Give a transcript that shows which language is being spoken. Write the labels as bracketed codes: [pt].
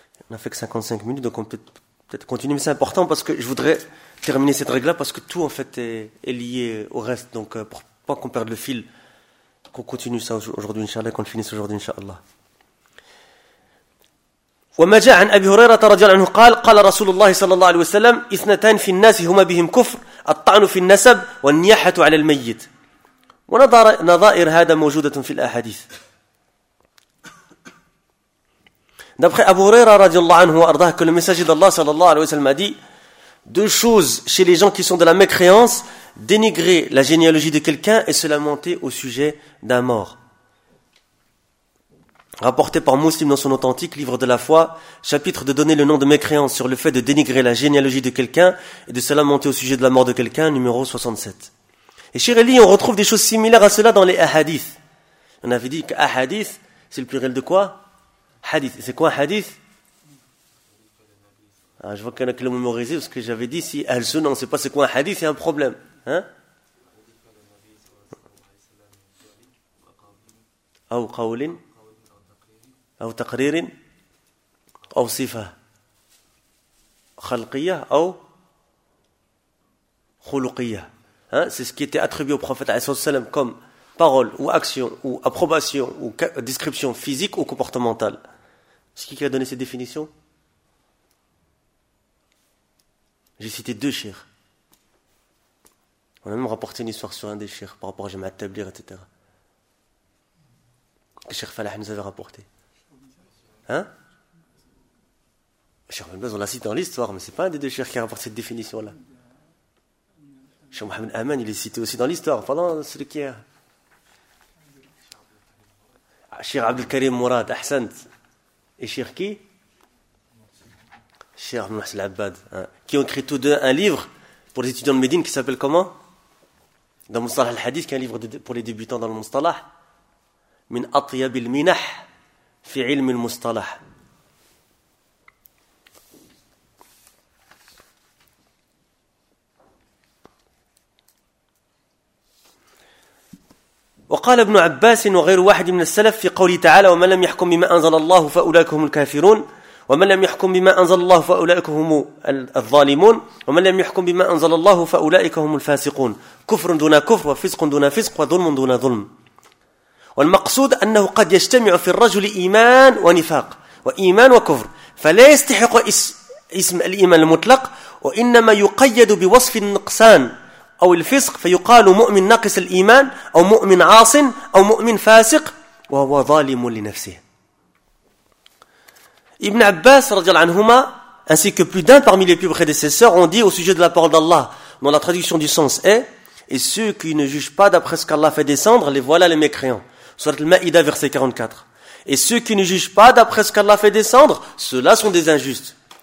[fr] On a fait que 55 minutes, donc on peut peut-être continuer. Mais c'est important parce que je voudrais terminer cette règle-là parce que tout, en fait, est lié au reste. Donc, pour pas qu'on perde le fil, qu'on continue ça aujourd'hui, Inch'Allah, et qu'on le finisse aujourd'hui, Inch'Allah. [ar] وما جاء عن أبي هريرة رضي الله عنه قال قال رسول الله صلى الله عليه وسلم اثنتان في الناس هما بهم كفر الطعن في النسب والنياحة على الميت ونظائر هذا موجودة في الأحاديث [fr] d'après Abu Huraira [ar] رضي الله عنه وأرضاه [fr] que le messager d'Allah [ar] صلى الله عليه وسلم [fr] a dit deux choses chez les gens qui sont de la mécréance: dénigrer la généalogie de quelqu'un et se lamenter au sujet d'un mort. Rapporté par Muslim dans son authentique livre de la foi, chapitre de donner le nom de mécréance sur le fait de dénigrer la généalogie de quelqu'un et de se lamenter au sujet de la mort de quelqu'un, numéro 67. Et chez Ali, on retrouve des choses similaires à cela dans les ahadith. On avait dit qu'ahadith, c'est le pluriel de quoi? Hadith. C'est quoi un hadith? Ah, je vois qu'il y en a qui l'ont mémorisé parce que j'avais dit si al-sunnah, on ne sait pas c'est quoi un hadith, il y a un problème. Hein? Ou qawlin? [ar] أو تقرير أو صفة خلقية أو خلقية [fr] hein? C'est ce qui était attribué au prophète A.S.A.W. comme parole ou action ou approbation ou description physique ou comportementale. C'est qui a donné cette définition? J'ai cité deux chers. On a même rapporté une histoire sur un des chers par rapport à Jamaat Tablir, etc. Que Cheikh Falah nous avait rapporté. Cheikh Ben Baz, on l'a cité dans l'histoire, mais c'est pas un des deux chers qui rapporte cette définition-là. Cheikh Mohamed Aman, il est cité aussi dans l'histoire, pendant celui qui est. Cheikh Abdel Karim Mourad, Ahsant. Et Cheikh qui? Cheikh Mohamed Abad, hein, qui ont écrit tous deux un livre pour les étudiants de Médine qui s'appelle comment? Dans Moustalah al-Hadith, qui est un livre pour les débutants dans le Moustalah. Min Atiyab al-Minah. [ar] في علم المصطلح وقال ابن عباس وغير واحد من السلف في قوله تعالى ومن لم يحكم بما أنزل الله فأولئك هم الكافرون ومن لم يحكم بما أنزل الله فأولئك هم الظالمون ومن لم يحكم بما أنزل الله فأولئك هم الفاسقون كفر دون كفر وفسق دون فسق وظلم دون ظلم والمقصود أنه قد يجتمع في الرجل إيمان ونفاق وإيمان وكفر فلا يستحق اسم الإيمان المطلق وإنما يقيد بوصف النقصان أو الفسق فيقال مؤمن ناقص الإيمان أو مؤمن عاص أو مؤمن فاسق وهو ظالم لنفسه. [fr] ابن عباس [ar] رضي الله عنهما [fr] ainsi que plus d'un parmi les plus prédécesseurs ont dit au sujet de la parole d'Allah dont la traduction du sens est et ceux qui ne jugent pas d'après ce qu'Allah fait descendre les voilà les mécréants. Surat al-Ma'ida, verset 44. Et ceux qui ne jugent pas d'après ce qu'Allah fait descendre, ceux-là sont des injustes.